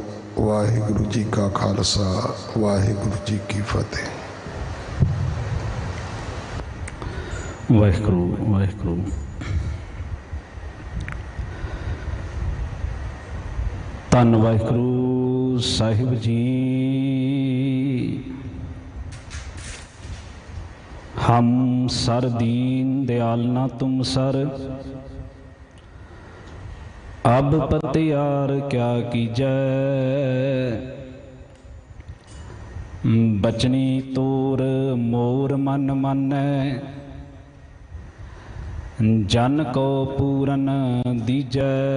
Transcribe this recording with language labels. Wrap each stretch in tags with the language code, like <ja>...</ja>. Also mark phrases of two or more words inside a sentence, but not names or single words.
<pa>ਵਾਹਿਗੁਰੂ ਜੀ ਕਾ ਖਾਲਸਾ, ਵਾਹਿਗੁਰੂ ਜੀ ਕੀ ਫਤਿਹ। ਵਾਹਿਗੁਰੂ ਵਾਹਿਗੁਰੂ। ਧੰਨ ਵਾਹਿਗੁਰੂ ਸਾਹਿਬ ਜੀ। ਹਮ ਸਰ ਦੀਨ ਦਯਾਲ ਨਾ ਤੁਮ ਸਰ, ਅਬ ਪਤਿਆਰ ਕਿਆ ਕੀਜੈ। ਬਚਨੀ ਤੋਰ ਮੋਰ ਮਨ ਮਾਨੈ, ਜਨ ਕੋ ਪੂਰਨ ਦੀਜੈ।</pa>